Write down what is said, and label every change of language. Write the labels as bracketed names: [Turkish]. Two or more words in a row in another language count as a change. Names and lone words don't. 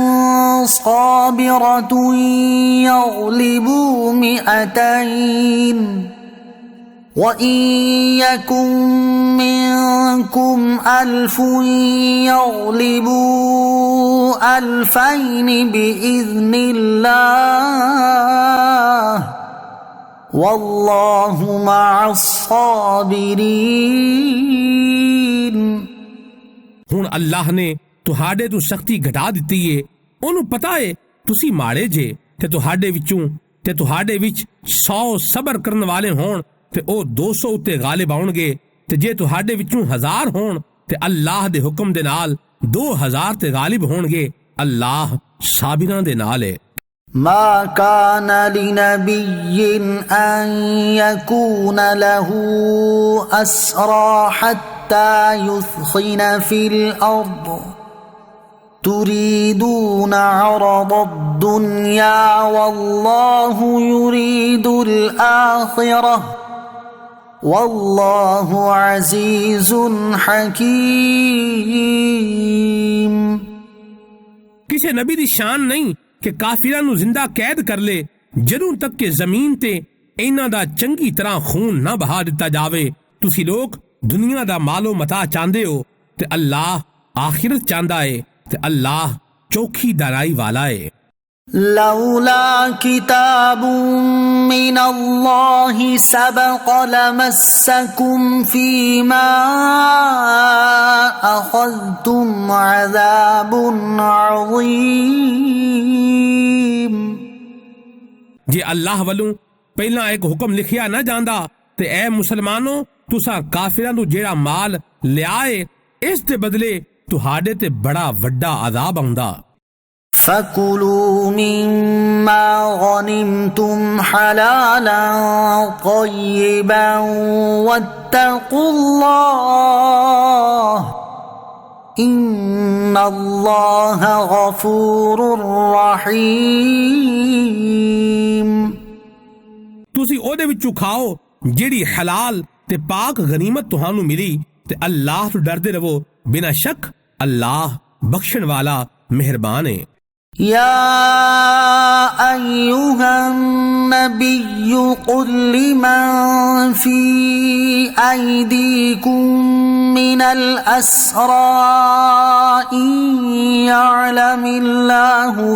[Arabic] صابرة يغلبوا 200 وَإِن يَكُن مِّنكُمْ 1000 يَغْلِبُوا 2000 بِإِذْنِ اللَّهِ وَاللَّهُ مَعَ الصَّابِرِينَ [Punjabi] ਹੁਣ ਅੱਲਾਹ ਨੇ ਤੁਹਾਡੇ ਤੋਂ ਸਖਤੀ ਘਟਾ ਦਿੱਤੀ ਏ। ਉਹਨੂੰ ਪਤਾ ਏ ਤੁਸੀਂ ਮਾੜੇ ਜੇ ਤੇ ਤੁਹਾਡੇ ਵਿੱਚ 100 ਸਬਰ ਕਰਨ ਵਾਲੇ ਹੋਣ ਤੇ ਉਹ 200 ਉੱਤੇ ਗਾਲਿਬ ਆਉਣਗੇ ਤੇ ਜੇ ਤੁਹਾਡੇ ਵਿੱਚੋਂ 1000 ਹੋਣ ਤੇ ਅੱਲਾਹ ਦੇ ਹੁਕਮ ਦੇ ਨਾਲ 2000 ਤੇ ਗਾਲਿਬ ਹੋਣਗੇ। ਅੱਲਾਹ ਸਾਬਿਰਾਂ ਦੇ ਨਾਲ ਏ। [Arabic] ما كان لنبي أن يكون له أسرى حتى يثخن في الأرض تريدون عرض الدنيا والله يريد الآخرة والله عزيز حكيم। [Punjabi] ਕਿਸੇ ਨਬੀ ਦੀ ਸ਼ਾਨ ਨਹੀਂ ਕਿ ਕਾਫਿਰਾਂ ਨੂੰ ਜ਼ਿੰਦਾ ਕੈਦ ਕਰ ਲੇ ਜਦੋਂ ਤੱਕ ਕਿ ਜ਼ਮੀਨ ਤੇ ਇਹਨਾਂ ਦਾ ਚੰਗੀ ਤਰ੍ਹਾਂ ਖੂਨ ਨਾ ਬਹਾ ਦਿੱਤਾ ਜਾਵੇ। ਤੁਸੀਂ ਲੋਕ ਦੁਨੀਆ ਦਾ ਮਾਲੋ ਮਤਾ ਚਾਹੁੰਦੇ ਹੋ ਤੇ ਅੱਲਾਹ ਆਖਿਰਤ ਚਾਹੁੰਦਾ ਏ ਤੇ ਅੱਲਾਹ ਚੌਖੀ ਦਾਨਾਈ ਵਾਲਾ ਏ। [Arabic] لولا كتاب من الله سبق لمسكم فيما أخذتم عذاب عظيم। [Punjabi] ਜੇ ਅੱਲਾਹ ਵੱਲੋਂ ਪਹਿਲਾਂ ਇੱਕ ਹੁਕਮ ਲਿਖਿਆ ਨਾ ਜਾਂਦਾ ਤੇ ਐ ਮੁਸਲਮਾਨੋ ਤੁਸਾਂ ਕਾਫਿਰਾਂ ਨੂੰ ਜਿਹੜਾ ਮਾਲ ਲਿਆਏ ਇਸ ਦੇ ਬਦਲੇ ਤੁਹਾਡੇ ਤੇ ਬੜਾ ਵੱਡਾ ਅਜ਼ਾਬ ਆਉਂਦਾ। [Arabic] فكلوا مما غنمتم حلالا طيبا واتقوا الله إن الله غفور رحيم। [Punjabi] ਤੁਸੀਂ ਉਹਦੇ ਵਿੱਚੋਂ ਖਾਓ ਜਿਹੜੀ ਹਲਾਲ ਤੇ ਪਾਕ ਗਨੀਮਤ ਤੁਹਾਨੂੰ ਮਿਲੀ ਤੇ ਅੱਲਾਹ ਤੋਂ ਡਰਦੇ ਰਹੋ ਬਿਨਾਂ ਸ਼ੱਕ ਅੱਲਾਹ ਬਖਸ਼ਣ ਵਾਲਾ ਮਿਹਰਬਾਨ ਹੈ। [Arabic] يا أيها النبي قل لمن في أيديكم من الأسرى إن يعلم الله